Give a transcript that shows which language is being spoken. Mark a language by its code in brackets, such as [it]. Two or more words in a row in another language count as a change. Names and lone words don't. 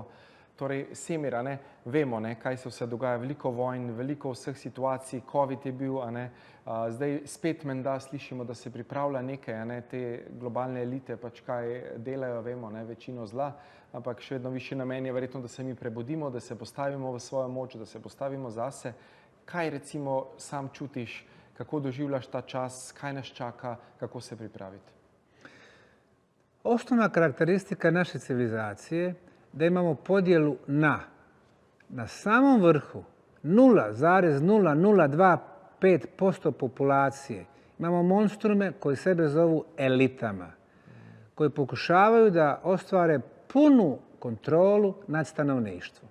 [sl] Torej, Semir, vemo, kaj se vse dogaja, veliko vojn, veliko vseh situacij, COVID je bil, zdaj spet menda slišimo, da se pripravlja nekaj, te globalne elite pač kaj delajo, vemo, večino zla, ampak še vedno višji namen je verjetno, da se mi prebudimo, da se postavimo v svojo moč, da se postavimo zase. Kaj recimo sam čutiš, kako doživljaš ta čas, kaj nas čaka, kako se pripraviti? [bs] Osnovna karakteristika naše civilizacije da imamo podjelu na samom vrhu 0,0025% populacije. Imamo monstrume koji sebe zovu elitama, koji pokušavaju da ostvare punu kontrolu nad stanovništvom.